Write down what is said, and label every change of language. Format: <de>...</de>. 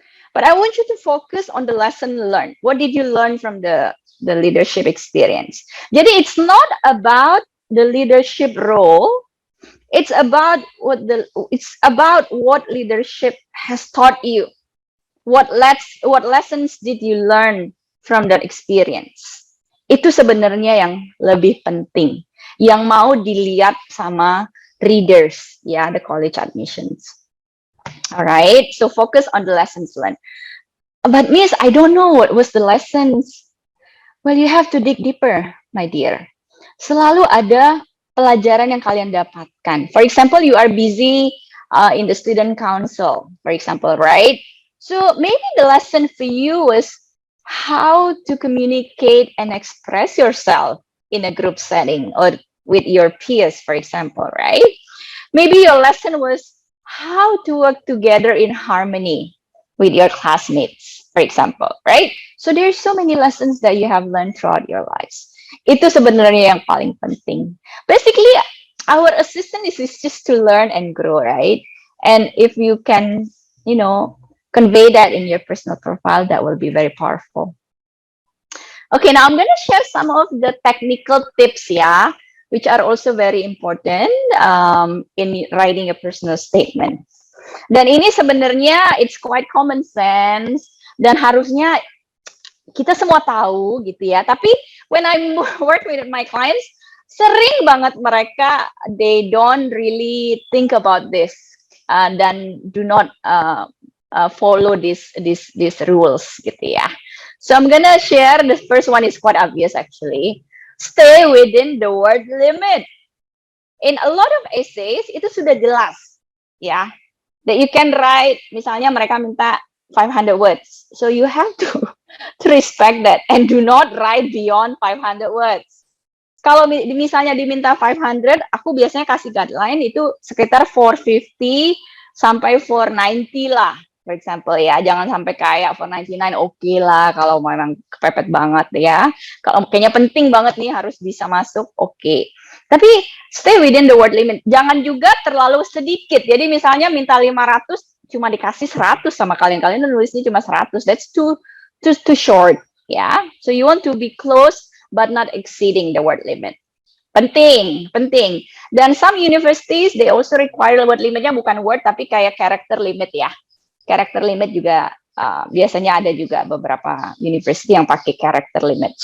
<en>But I want you to focus on the lesson learned. What did you learn from the leadership experience? Jadi it's not about the leadership role. It's about what leadership has taught you. What lessons did you learn from that experience?</en> <id>Itu sebenarnya yang lebih penting, yang mau dilihat sama</id> <en>readers, the college admissions. All right, so focus on the lessons learned. But Miss, I don't know what was the lessons. Well, you have to dig deeper, my dear.</en> <id>Selalu ada pelajaran yang kalian dapatkan.</id> <en>For example, you are busy in the student council, for example, right? So maybe the lesson for you was how to communicate and express yourself in a group setting or with your peers, for example, right? Maybe your lesson was how to work together in harmony with your classmates, for example, right? So there's so many lessons that you have learned throughout your lives.</en> <id>Itu sebenarnya yang paling penting.</id> <en>Basically, our assistant is just to learn and grow, right? And if you can, convey that in your personal profile, that will be very powerful. Okay, now I'm going to share some of the technical tips, which are also very important in writing a personal statement.</en> <id>Dan ini sebenarnya</id> <en>it's quite common sense</en> <id>dan harusnya kita semua tahu gitu ya.</id> <en>Tapi when I work with my clients,</en> <id>sering banget mereka</id> <en>they don't really think about this</en> <id>dan</id> <en>do not follow these rules</en> <id>gitu ya.</id> <en>So I'm gonna share, the first one is quite obvious actually. Stay within the word limit. In a lot of essays,</en> <id>itu sudah jelas,</id> <en>that you can write,</en> <id>misalnya mereka minta</id> <en>500 words. So you have to respect that and do not write beyond 500 words.</en> <id>Kalau misalnya diminta 500, aku biasanya kasih guideline itu sekitar 450 sampai 490 lah.</id> <en>For example</en> <id>jangan sampai kayak 499 oke lah kalau memang kepepet banget Kalau kayaknya penting banget nih harus bisa masuk, oke.</id> <en>Tapi stay within the word limit.</en> <id>Jangan juga terlalu sedikit. Jadi misalnya minta 500 cuma dikasih 100 sama kalian nulisnya cuma 100.</id> <en>That's too short, So you want to be close but not exceeding the word limit.</en> <id>Penting. Dan</id> <en>some universities they also require</en> <id>word limitnya bukan word tapi kayak character limit Character limit juga biasanya ada juga beberapa university yang pakai character limit.</id>